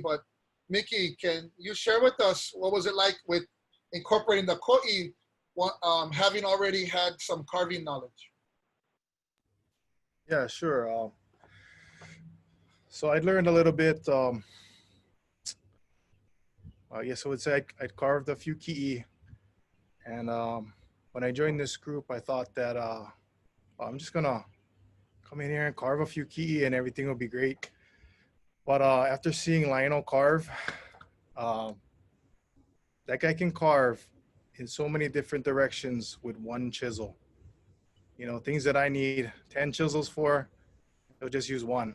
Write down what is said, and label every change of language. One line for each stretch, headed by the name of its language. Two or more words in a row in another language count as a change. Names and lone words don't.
English: But Mickey, can you share with us what was it like with incorporating the ko'i, having already had some carving knowledge? Yeah, sure. So I learned a little bit. I guess I would say I carved a few kiʻi, and when I joined this group, I thought that I'm just gonna come in here and carve a few kiʻi and everything will be great. But after seeing Lionel carve, that guy can carve in so many different directions with one chisel. You know, things that I need 10 chisels for, he'll just use one.